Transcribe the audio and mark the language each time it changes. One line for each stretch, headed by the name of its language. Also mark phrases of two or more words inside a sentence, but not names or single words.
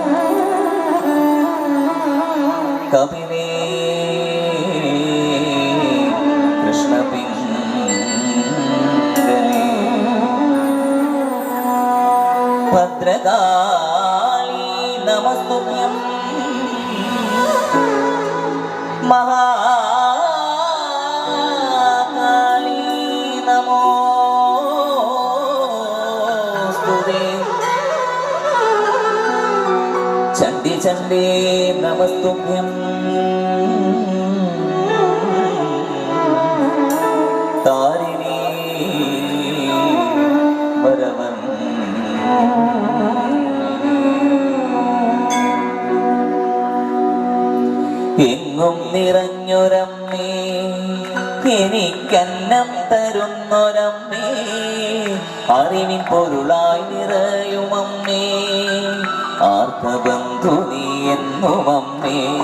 Sanskrit: कपिले भद्रकाली नमस्तुभ्यं महाकाली नमोस्तुते चण्डी चण्डी नमस्तुभ्यं तारिणी वरवन्
Malayalam: എങ്ങും നിറഞ്ഞൊരമ്മേ എനിക്കന്നം തരുന്നൊരമ്മേ അറിവിൻ പൊരുളായി നിറയുമമ്മേ ആർത്തബന്ധു നീ എന്നുമമ്മേ